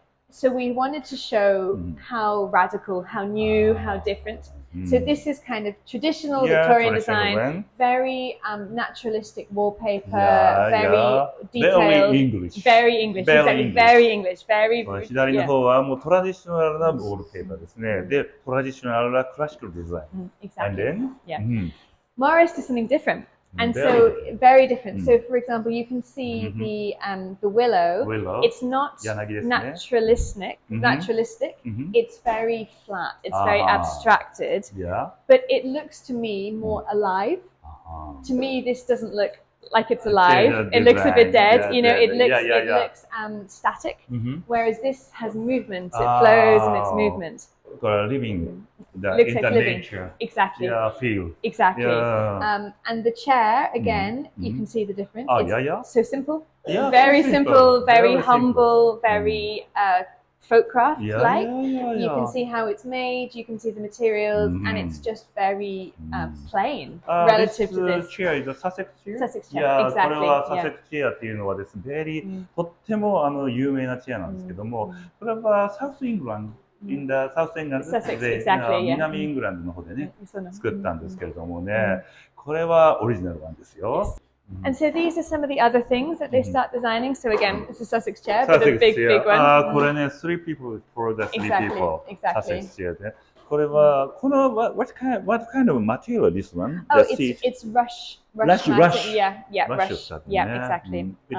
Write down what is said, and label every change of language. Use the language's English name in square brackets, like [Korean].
[English] So we wanted to show how radical, how new, how different. So this is kind of traditional Victorian design, very naturalistic wallpaper, very detailed, very English, exactly, very English, very. [Japanese] 左の方はもうトラディショナルなウォールペーパーですね。で、トラディショナルなクラシカルデザイン。 [English] Exactly. Yeah. Morris did something different. And so very different. So for example, you can see the willow. It's not naturalistic. It's very flat. It's very abstracted. But it looks to me more alive. To me, this doesn't look like it's alive. It looks a bit dead. You know, it looks static. Whereas this has movement. It flows and it's movement. Living, looks like living. Nature. Exactly. Feel. Exactly. And the chair, again, you can see the difference. It's so simple. Very simple, very humble, very folk-craft-like. You can see how it's made, you can see the materials, and it's just very plain relative to this. This chair is a Sussex chair? Sussex chair, exactly. [Japanese] これは Sussex chair っていうのはですね、とっても有名なチェアなんですけども、これはサウスイングランド。 [English] in the South England [Japanese] で、南イングランドの方でね、作ったんですけれどもね、これはオリジナルなんですよ。 [English] And so these are some of the other things that they start designing. So again, it's a Sussex chair, but a big one. [Japanese] これね、 [English] three people for the three people. Exactly. Sussex chair で。 [Japanese] これは、この [English] what kind of material this one? Oh, it's rush. Yeah, exactly.